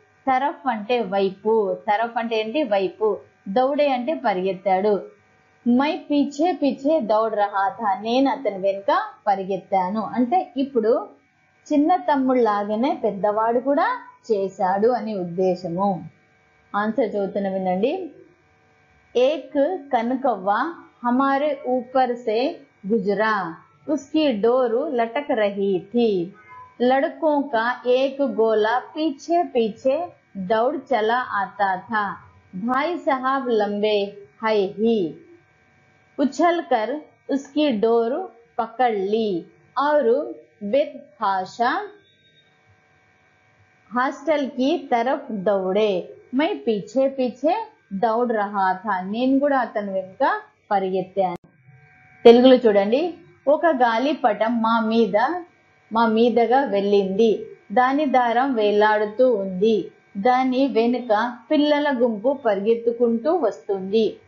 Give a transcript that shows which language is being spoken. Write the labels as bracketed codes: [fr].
[te] తరఫ్ అంటే వైపు, తరఫ్ అంటే ఏంటి? వైపు. దౌడే అంటే పరిగెత్తాడు. [hi] మై పీछे పీछे దౌడ్ రహా థా, [te] నేను అతని వెనుక పరిగెత్తాను. అంటే ఇప్పుడు చిన్న తమ్ముడు లాగానే పెద్దవాడు కూడా చేశాడు అని ఉద్దేశము. ఆన్సర్ చదువుతున్న వినండి. [hi] एक कनकव्वा हमारे ऊपर से गुजरा, उसकी डोर लटक रही थी. लड़कों का एक गोला पीछे पीछे दौड़ चला आता था. भाई साहब लंबे है ही, उछल कर उसकी डोर पकड़ ली और बेतहाशा हॉस्टल की तरफ दौड़े. मैं पीछे पीछे దౌడ్ రహా థా, [te] నేను కూడా అతని వెనుక పరిగెత్తాను. తెలుగులో చూడండి. ఒక గాలిపటం మా మీదగా వెళ్ళింది, దాని దారం వేలాడుతూ ఉంది, దాని వెనుక పిల్లల గుంపు పరిగెత్తుకుంటూ వస్తుంది.